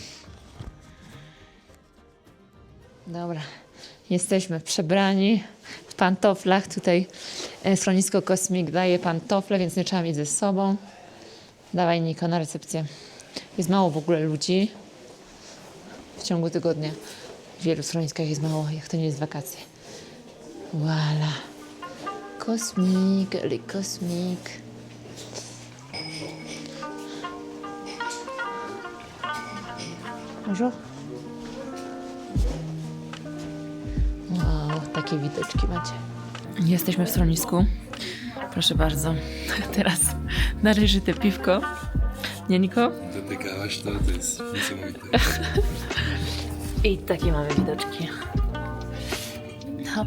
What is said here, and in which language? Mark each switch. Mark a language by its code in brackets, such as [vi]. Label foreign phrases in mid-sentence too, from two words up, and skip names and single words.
[pl] Dobra, jesteśmy przebrani w pantoflach. Tutaj schronisko Kosmik daje pantofle, więc nie trzeba mieć ze sobą. Dawaj Niko na recepcję. Jest mało w ogóle ludzi w ciągu tygodnia. W wielu schroniskach jest mało, jak to nie jest wakacje. [fr] Voilà. Kosmik, le Kosmik. Bonjour. [pl] Wow, takie widoczki macie. Jesteśmy w schronisku. Proszę bardzo. Teraz należyte piwko. Nie, Niko? Dotykałaś to jest niesamowite. I takie mamy widoczki. Hop.